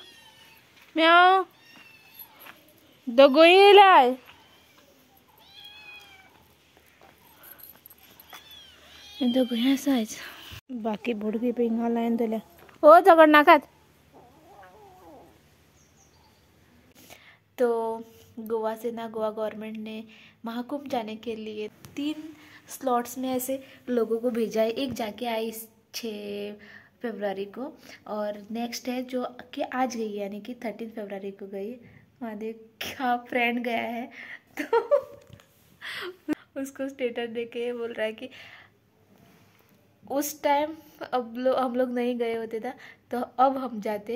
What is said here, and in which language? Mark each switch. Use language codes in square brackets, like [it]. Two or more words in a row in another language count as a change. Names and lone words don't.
[kok] म्याव दोगो येयलाय. दोगोय आसा आयज. बाकी बोडगी पिंगा लायन दिल्या. हो झगड नाकात. [hi] तो गोवा से ना गोवा गवर्नमेंट ने महाकुंभ जाने के लिए 3 स्लॉट्स में ऐसे लोगों को भेजा है. एक जाके आई 6 फरवरी को और नेक्स्ट है जो कि आज गई यानी कि 13 फरवरी को गई. हमारे क्या फ्रेंड गया है तो उसको स्टेटस देके बोल रहा है कि उस टाइम हम लोग नहीं गए होते था तो अब हम जाते.